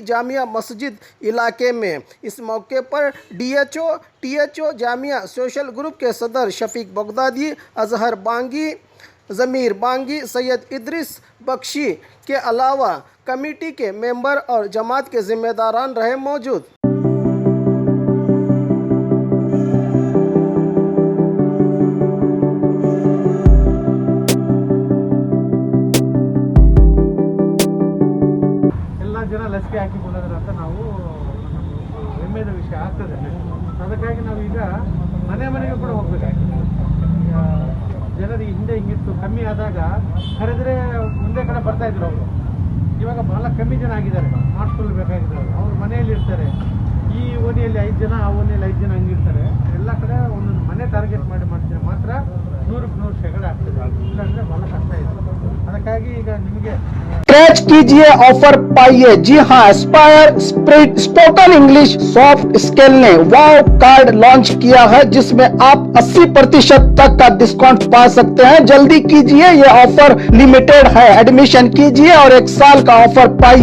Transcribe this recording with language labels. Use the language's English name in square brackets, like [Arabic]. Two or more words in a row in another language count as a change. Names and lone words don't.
[Hindi] जामिया मस्जिद इलाके में इस मौके पर DHO THO जामिया सोशल ग्रुप के सदर शफीक बगदादी, अजहर बांगी, ज़मीर बांगी, सैयद इद्रिस बख्शी के अलावा कमेटी के मेंबर और जमात के जिम्मेदारान रहे मौजूद। [Kannada] ಜನ ಲಸಿಕೆ ಹಾಕಿಕೊಳ್ಳೋದ್ರ ಅಂತ ನಾವು ಹೆಮ್ಮೆಯ ವಿಷಯ ಆಗ್ತದೆ। ಅದಕ್ಕಾಗಿ ನಾವು ಈಗ ಮನೆ ಮನೆಗೆ ಕೂಡ ಹೋಗ್ಬೇಕಾಗ್ತದೆ। ಜನರಿಗೆ ಹಿಂದೆ ಹಿಂಗಿತ್ತು, ಕಮ್ಮಿ ಆದಾಗ ಕರೆದ್ರೆ ಮುಂದೆ ಕಡೆ ಬರ್ತಾ ಇದ್ರು ಅವರು। ಇವಾಗ ಬಹಳ ಕಮ್ಮಿ ಜನ ಆಗಿದ್ದಾರೆ ಮಾಡಿಸ್ಕೊಳ್ಬೇಕಾಗಿದ್ರು। ಅವ್ರ ಮನೆಯಲ್ಲಿ ಇರ್ತಾರೆ, ಈ ಓಣಿಯಲ್ಲಿ 5 ಜನ, ಆ ಓಣಿಯಲ್ಲಿ 5 ಜನ ಹಂಗಿರ್ತಾರೆ। ಎಲ್ಲ ಕಡೆ ಒಂದೊಂದು ಮನೆ ಟಾರ್ಗೆಟ್ ಮಾಡಿದ್ರೆ ಮಾತ್ರ 100% ಆಗ್ತದೆ, ಇಲ್ಲಾಂದ್ರೆ ಬಹಳ ಕಷ್ಟ ಇದೆ। ಅದಕ್ಕಾಗಿ ಈಗ ನಿಮಗೆ [Hindi] स्क्रैच कीजिए, ऑफर पाइए। जी हाँ, एस्पायर स्पोकन इंग्लिश सॉफ्ट स्किल ने वाव कार्ड लॉन्च किया है, जिसमें आप 80% तक का डिस्काउंट पा सकते हैं। जल्दी कीजिए, ये ऑफर लिमिटेड है। एडमिशन कीजिए और 1 साल का ऑफर पाइए।